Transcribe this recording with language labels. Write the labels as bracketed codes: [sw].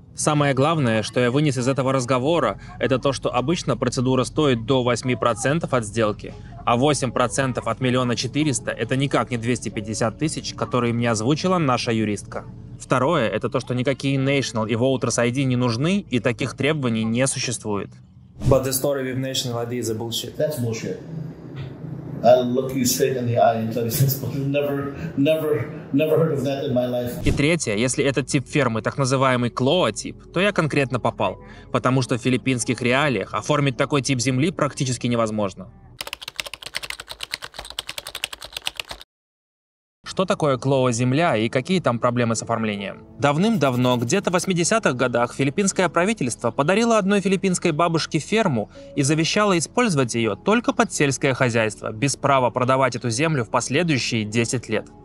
[ru] Самое главное, что я вынес из этого разговора, это то, что обычно процедура стоит до 8% от сделки, а 8% от 1 400 000 это никак не 250 тысяч, которые мне озвучила наша юристка. Второе, это то, что никакие National и Voters ID не нужны и таких требований не существует. [en] But the story with National ID is a bullshit. That's bullshit. I'll look you straight in the eye and tell you this, but never heard of that in my life. [ru] И третье, если этот тип фермы так называемый клоа-тип, то я конкретно попал, потому что в филиппинских реалиях оформить такой тип земли практически невозможно. Что такое клоа-земля и какие там проблемы с оформлением? Давным-давно, где-то в 80-х годах, филиппинское правительство подарило одной филиппинской бабушке ферму и завещало использовать ее только под сельское хозяйство, без права продавать эту землю в последующие 10 лет.